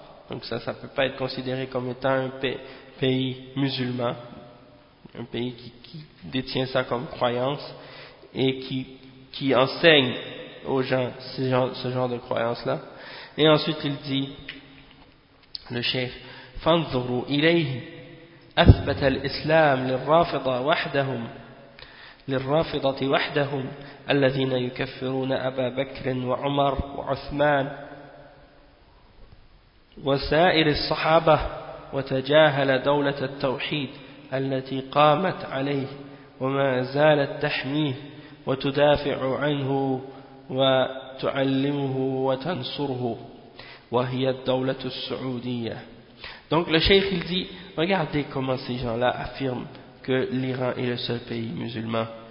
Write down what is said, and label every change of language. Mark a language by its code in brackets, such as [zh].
[fr] Donc ça peut pas être considéré comme étant un pays musulman, un pays qui détient ça comme croyance et qui enseigne aux gens ce genre de croyance là. Et ensuite il dit le chef, [ar] فانظروا إليه أثبت الإسلام للرافضة وحدهم للرافضة وحدهم الذين يكفرون أبا بكر وعمر وعثمان وسائر الصحابة وتجاهل دولة التوحيد التي قامت عليه وما زالت تحميه وتدافع عنه وتعلمه وتنصره وهي الدولة السعودية. [fr] Donc le cheikh il dit, regardez comment ces gens-là affirment que l'Iran est le seul pays musulman.